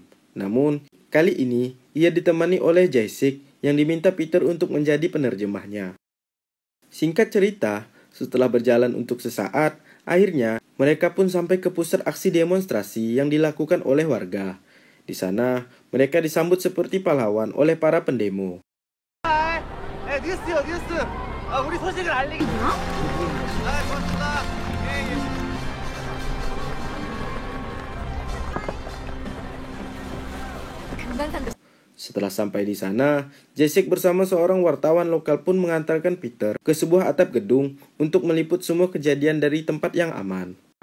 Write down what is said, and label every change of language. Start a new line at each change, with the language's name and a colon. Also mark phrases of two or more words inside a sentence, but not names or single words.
Indonesian: Namun, kali ini ia ditemani oleh Jae-sik yang diminta Peter untuk menjadi penerjemahnya. Singkat cerita, setelah berjalan untuk sesaat, akhirnya mereka pun sampai ke pusat aksi demonstrasi yang dilakukan oleh warga. Di sana, mereka disambut seperti pahlawan oleh para pendemo.
Korean: 뉴스. 우리 소식을 알리기. 고맙습니다.
Indonesian: Setelah sampai di sana, Jae-sik bersama seorang wartawan lokal pun mengantarkan Peter ke sebuah atap gedung untuk meliput semua kejadian dari tempat yang aman.